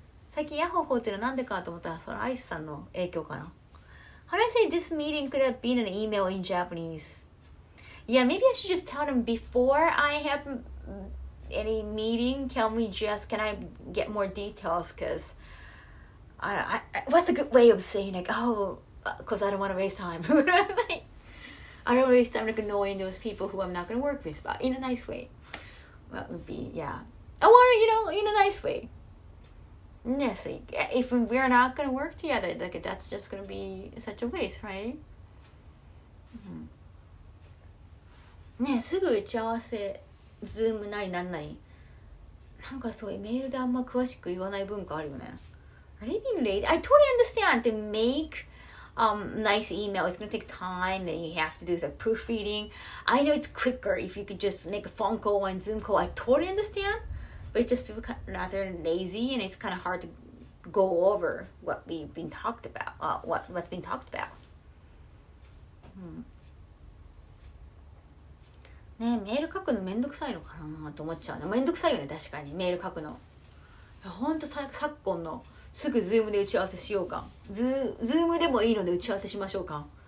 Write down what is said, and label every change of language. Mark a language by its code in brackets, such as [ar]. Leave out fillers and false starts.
[ja] 最近ヤホホっていうのはなんでかと思ったら、それアイスさんの影響かな。 [en] How do I say this meeting could have been an email in Japanese? Yeah, maybe I should just tell them before I have any meeting, can I get more details? Because I what's a good way of saying like, because I don't want to waste time. Like, I don't waste time like annoying those people who I'm not going to work with, but in a nice way. Well, it would be, yeah. I want to, in a nice way. Yes, if we're not going to work together, like, that's just going to be such a waste, right? [ja] ね、すぐ打ち合わせ、ズームなりなんなり、なんかそういうメールであんま詳しく言わない文化あるよね。 [en] Living late, I totally understand. To make nice email, it's going to take time and you have to do the proofreading. I know it's quicker if you could just make a phone call and Zoom call. I totally understand. But it just feels rather lazy, and it's kind of hard to go over what we've been talked about. What's been talked about. [ja] ね、メール書くのめんどくさいのかなと思っちゃうね。めんどくさいよね、確かにメール書くの。いや、ほんと昨今のすぐズームで打ち合わせしようか。ズームでもいいので打ち合わせしましょうか。